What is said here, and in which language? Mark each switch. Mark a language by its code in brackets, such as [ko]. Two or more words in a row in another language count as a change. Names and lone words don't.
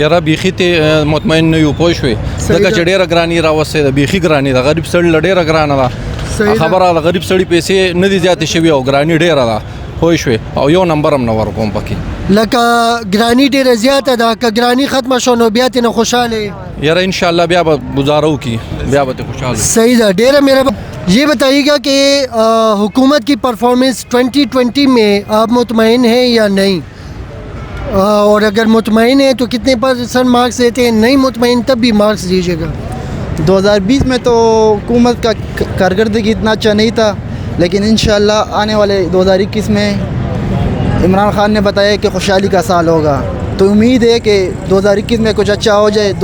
[ps] یاره بیخي ته مطمئن نه یو پوه شوې ځکه چې ډېره ګراني راوستې ده بیخي ګراني ده غریب سړي له ډېره ګرانه ده خبره د غریب سړي پیسې نه دي زیاتې شوي او ګراني ډېره ده پوه شوې او یو نمبر هم نه ورکوم پکې لکه ګراني ډېره زیاته ده که ګراني ختمه شو نو بیا ترې نه خوشحاله یاره انشاءالله بیا به گزارو کی بیا به خوشحال صحیح ده ډېره مهرباني [ur] یہ بتائیے گا کہ حکومت کی پرفارمنس 2020 میں آپ مطمئن ہیں یا نہیں اور اگر مطمئن ہے تو کتنے % مارکس دیتے ہیں، نہیں مطمئن تب بھی مارکس دیجیے گا. 2020 میں تو حکومت کا کارکردگی اتنا اچھا نہیں تھا، لیکن ان شاء اللہ آنے والے 2021 میں عمران خان نے بتایا کہ خوشحالی کا سال ہوگا، تو امید ہے کہ 2021 میں کچھ اچھا ہو جائے.